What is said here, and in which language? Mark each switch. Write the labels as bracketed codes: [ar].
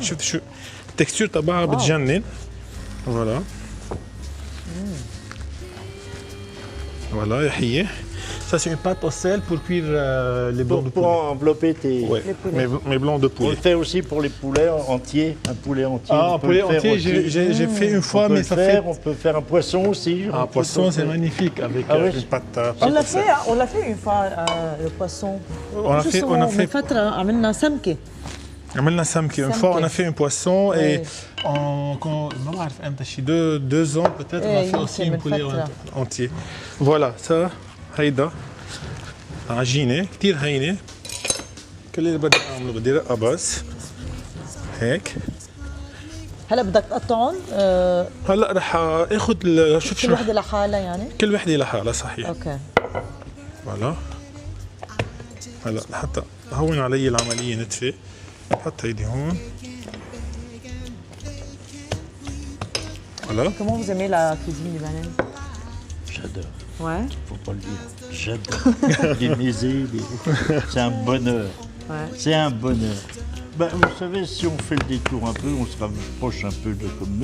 [ar] شفت شو التكستير تبعها بتجنن. فوالا voilà, يحيى. [fr] Ça c'est une pâte au sel pour cuire les blancs de poulet. Pour envelopper tes... Ouais, mes blancs de On poulet. le fait aussi pour les poulets entiers, un poulet entier. Ah, un poulet entier, j'ai fait une fois, mais ça fait... On peut faire un poisson aussi. Un poisson, c'est magnifique avec une pâte au sel. On l'a fait une fois, le poisson. On a fait... [ar] من فترة عملنا سمكة. عملنا سمكة. [fr] Une fois, on a fait un poisson et [ar] ما بعرف امتى شي [fr] 2 ans peut-être on a fait aussi un poulet entier. Voilà, ça [ar] هيدا عجينة كتير هينة. كل اللي بدي اعمله بدي رقة بس هيك. هلا بدك تقطعهم؟ هلا رح اخذ شوف كل وحدة لحالها يعني؟ كل وحدة لحالها صحيح. اوكي. فوالا. هلا لحتى هون علي العملية نتفة بحط هيدي هون. [fr] Voilà. Comment vous aimez la cuisine libanaise? J'adore. Ouais. Faut pas le dire. J'adore. Les mésés, c'est un bonheur. Ouais. C'est un bonheur. Ben, vous savez, si on fait le détour un peu, on se rapproche un peu de comme nous.